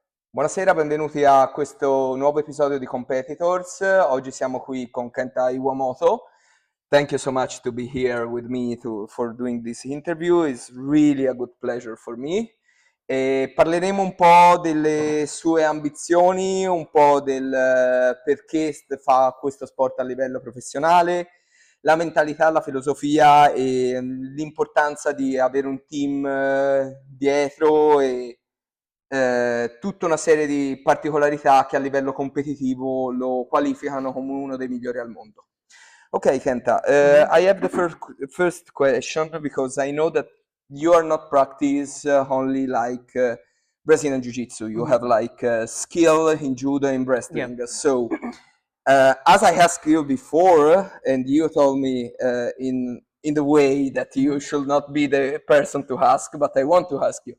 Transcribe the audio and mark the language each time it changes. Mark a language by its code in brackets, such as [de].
[it] Buonasera, benvenuti a questo nuovo episodio di Competitors. Oggi siamo qui con Kenta Iwamoto. [en] Thank you so much to be here with me for doing this interview. It's really a good pleasure for me. [it] E parleremo un po' delle sue ambizioni, un po' del perché fa questo sport a livello professionale, la mentalità, la filosofia e l'importanza di avere un team dietro e tutta una serie di particolarità che a livello competitivo lo qualificano come uno dei migliori al mondo. [en] Okay, Kenta, I have the first question because I know that you are not practice only like Brazilian Jiu-Jitsu. You have like skill in judo and wrestling. Yeah. So, as I asked you before, and you told me in the way that you should not be the person to ask, but I want to ask you,